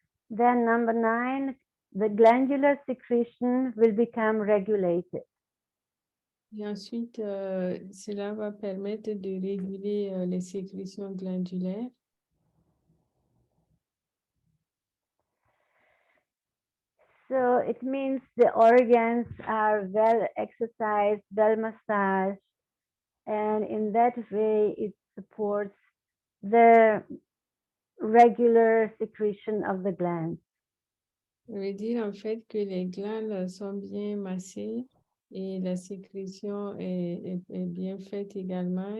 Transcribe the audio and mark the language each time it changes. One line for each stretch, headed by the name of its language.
English: Then number 9, the glandular secretion will become regulated.
French: Et ensuite, cela va permettre de réguler les sécrétions glandulaires.
English: So it means the organs are well exercised, well massaged, and in that way it supports the regular secretion of the glands.
French: Ça veut dire en fait que les glandes sont bien massées et la sécrétion est bien faite également.